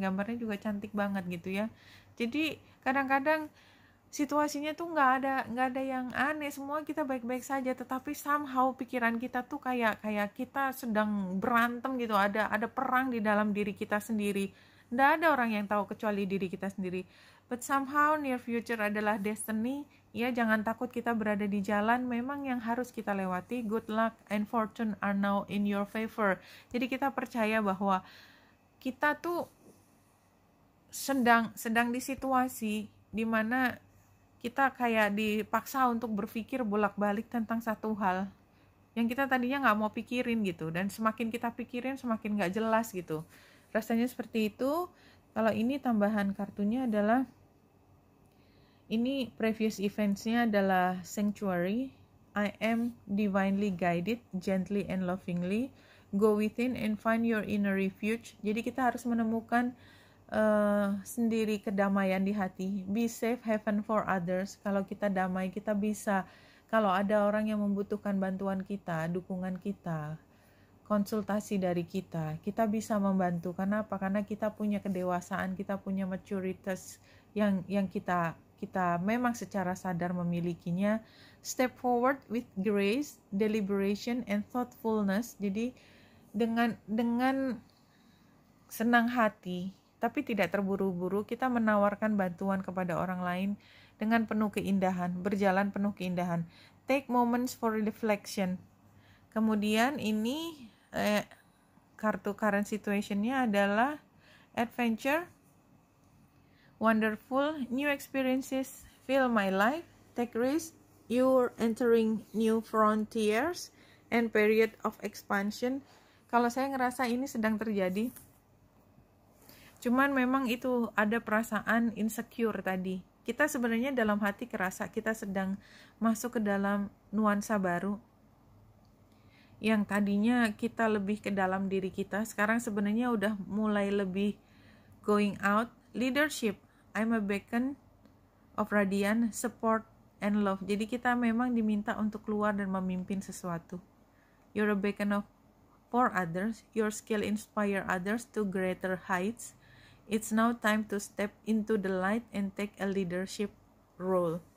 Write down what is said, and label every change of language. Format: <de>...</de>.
<id>Gambarnya juga cantik banget gitu ya. Jadi kadang-kadang situasinya tuh nggak ada yang aneh, semua kita baik-baik saja, tetapi somehow pikiran kita tuh kayak kita sedang berantem gitu, ada perang di dalam diri kita sendiri. Nggak ada orang yang tahu kecuali diri kita sendiri. But somehow near future adalah destiny ya. Jangan takut kita berada di jalan memang yang harus kita lewati.</id> <en>Good luck and fortune are now in your favor.</en> <id>Jadi kita percaya bahwa kita tuh sedang di situasi dimana kita kayak dipaksa untuk berpikir bolak-balik tentang satu hal yang kita tadinya nggak mau pikirin gitu, dan semakin kita pikirin semakin nggak jelas gitu. Rasanya seperti itu. Kalau ini tambahan kartunya adalah, ini previous events-nya adalah Sanctuary.</id> <en>I am divinely guided, gently and lovingly. Go within and find your inner refuge.</en> <id>Jadi kita harus menemukan sendiri kedamaian di hati.</id> <en>Be safe haven for others.</en> <id>Kalau kita damai, kita bisa, kalau ada orang yang membutuhkan bantuan kita, dukungan kita, konsultasi dari kita bisa membantu. Karena apa? Karena kita punya kedewasaan, kita punya maturitas yang kita memang secara sadar memilikinya.</id> <en>Step forward with grace, deliberation and thoughtfulness.</en> <id>Jadi dengan senang hati tapi tidak terburu-buru, kita menawarkan bantuan kepada orang lain dengan penuh keindahan, berjalan penuh keindahan.</id> <en>Take moments for reflection.</en> <id>Kemudian ini kartu current situation-nya adalah</id> <en>adventure, wonderful, new experiences fill my life, take risk, you're entering new frontiers and period of expansion.</en> <id>Kalau saya ngerasa ini sedang terjadi. Cuman memang itu ada perasaan insecure tadi. Kita sebenarnya dalam hati kerasa kita sedang masuk ke dalam nuansa baru. Yang tadinya kita lebih ke dalam diri kita, sekarang sebenarnya udah mulai lebih going out.</id> <en>Leadership, I'm a beacon of radiant support and love.</en> <id>Jadi kita memang diminta untuk keluar dan memimpin sesuatu.</id> <en>You're a beacon for others. Your skill inspire others to greater heights. It's now time to step into the light and take a leadership role.</en>